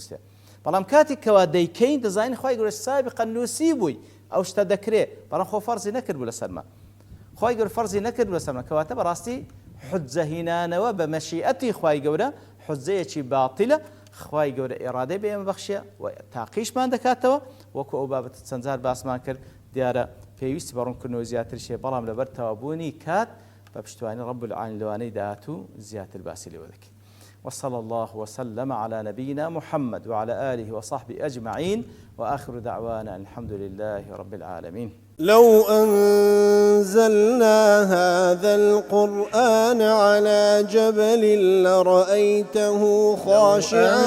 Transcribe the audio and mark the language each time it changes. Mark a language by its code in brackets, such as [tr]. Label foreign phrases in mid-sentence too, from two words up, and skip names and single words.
[ckb] نووسیە بەڵام کاتێک کەوا دەیکەین دەزانین خوای گەورە سابقا نووسی بووی ئەو شتە دەکرێت بەڵام خۆ فەرزی نەکردبوو لەسەرمە خوای گەورە فەرزی نەکردبوو لەسەرمە کەواتە بەڕاستی حجە هینانەوە بە مەشیئەتی خوای گەورە حجەیەکی باتیلە خوای گەورە ئێرادەی بە ئێمە بەخشیە و تاقیشمان دەکاتەوە وەکو ئەو بابەتە چەند جار باسمان کرد دیارە پێویستی بە ڕوونکردنەوە زیاتر شێ بەڵام لەبەر تەوابوونی کات بەپشتوانی [ar] رب العالمین [ckb] لەوانەی داهات و زیاتر باسی لێوە دەکەین. [ar] وصلى الله وسلم على نبينا محمد وعلى آله وصحبه أجمعين وآخر دعوانا الحمد لله رب العالمين. لو أنزلنا هذا القرآن على جبل لرأيته خاشعا